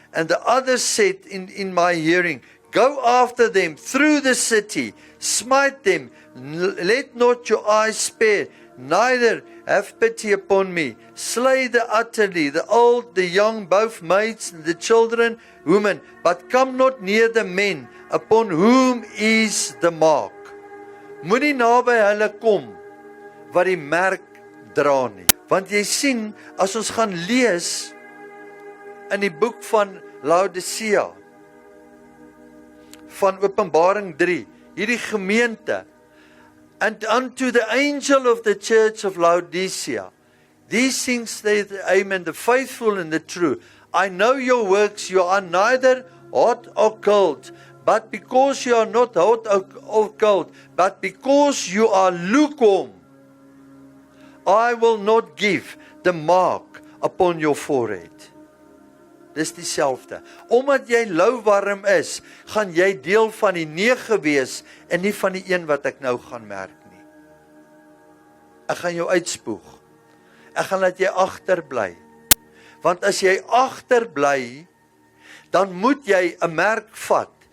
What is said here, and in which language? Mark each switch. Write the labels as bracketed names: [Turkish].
[English] And the others said in my hearing, go after them through the city, smite them, let not your eyes spare, neither have pity upon me. Slay the utterly, the old, the young, both maids, and the children, women, but come not near the men, upon whom is the mark. [Afrikaans] Moenie naby hulle kom, wat die merk dra nie. Want jy sien, as ons gaan lees, in die boek van Laodicea, van Openbaring 3, hierdie gemeente, [English] and unto the angel of the church of Laodicea, these things saith Amen, the faithful and the true. I know your works, you are neither hot or cold, but because you are not hot or cold, but because you are lukewarm, I will not give the mark upon your forehead. [Afrikaans] Dis dieselfde. Omdat jy lauwarm is, gaan jy deel van die 9 wees en nie van die een wat ek nou gaan merk nie. Ek gaan jou uitspoeg. Ek gaan laat jy agterbly. Want as jy agterbly, dan moet jy 'n merk vat.